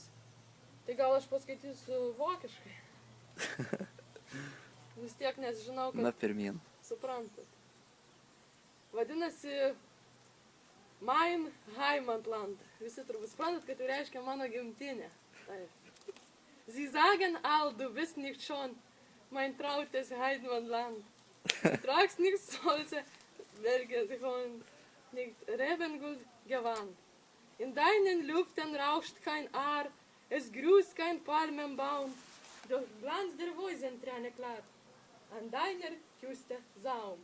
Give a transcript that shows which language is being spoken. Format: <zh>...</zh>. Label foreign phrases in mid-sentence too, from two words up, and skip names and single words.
<lt>Tai gal aš paskaitysiu vokiškai. Vis tiek nežinau, kad... Na, pirmyn. Suprantat. Vadinasi</lt> <de>Mein Heimatland.</de> <lt>Visi turbūt suprantat, kad tai reiškia mano gimtinė. Taip.</lt> <de>Sie sagen all, du bist nicht schon mein trautes Heimatland. Tragst nicht solche Berge und nicht Rebengut gewandt. In deinen Lüften rauscht kein Aar, es grüßt kein Palmenbaum, doch Glanz der Wösenträne klar, an deiner Küste Saum.</de>